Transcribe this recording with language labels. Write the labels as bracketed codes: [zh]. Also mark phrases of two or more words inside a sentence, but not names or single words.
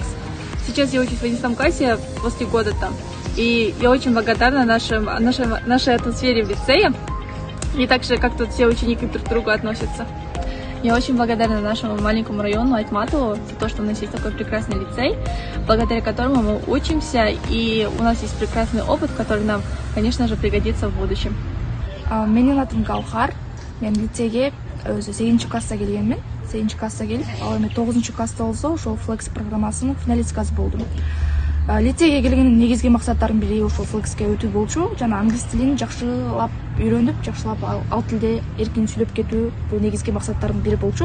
[ru] Сейчас я учусь в 11 классе после года там, и я очень благодарна нашей атмосфере в лицее, и также как тут все ученики друг к другу относятся. Я очень благодарна нашему маленькому району Айтматову за то, что у нас есть такой прекрасный лицей, благодаря которому мы учимся, и у нас есть прекрасный опыт, который нам, конечно же, пригодится в будущем. [ky] Менин атым Гаухар. Мен лицейге өзү 8 класста келгенмин. 8 класста келип, ал эми 9 класста болсо, ошол Flex программасынын финалисткасы болдум. Лицейге келгенин негизги максаттарынын бири ошол Flexке өтүү болчу. Жана англис тилин жакшылап үйрөнүп, жакшылап ал тилде эркин сүйлөп кетүү бул негизги максаттардын бири болчу.